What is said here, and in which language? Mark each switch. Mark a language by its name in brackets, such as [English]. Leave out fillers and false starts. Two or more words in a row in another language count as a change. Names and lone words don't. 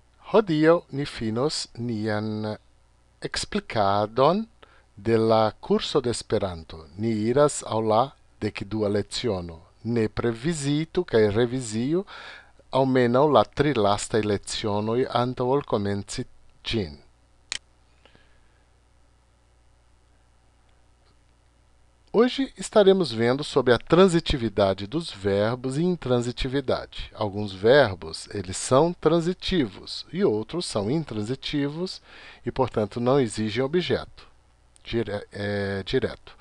[Esperanto] Hodiaŭ ni finos nian eksplikadon de la kurso de Esperanto. Ni iras al la dekdua leciono. Nepre vizitu kaj reviziu almenaŭ la tri lastaj lecionoj antaŭ ol komenci ĝin. [Portuguese] Hoje estaremos vendo sobre a transitividade dos verbos e intransitividade. Alguns verbos, eles são transitivos e outros são intransitivos e, portanto, não exigem objeto direto.